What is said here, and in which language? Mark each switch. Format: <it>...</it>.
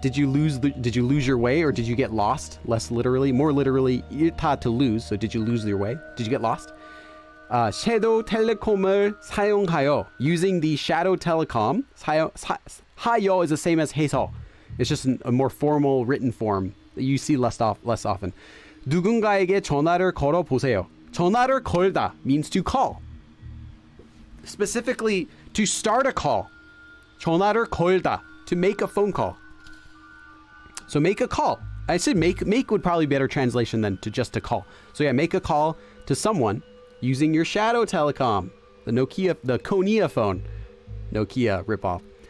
<en>Did you lose your way, or did you get lost? Less literally, more literally, 잃다, to lose. So did you lose your way? Did you get lost?</en> <ko>섀도우 텔레콤을 사용하여,</ko> <en>using the shadow telecom. 하여 is the same as 해서. It's just a more formal written form that you see less often.</en> <ko>누군가에게 전화를 걸어 보세요. 전화를 걸다</ko> <en>means to call. specifically to start a call.</en> <ko>전화를 걸다,</ko> <en>to make a phone call. So make a call. I said make would probably be a better translation than to just a call. So yeah, make a call to someone using your Shadow Telecom, the Konia phone. Nokia ripoff.</en>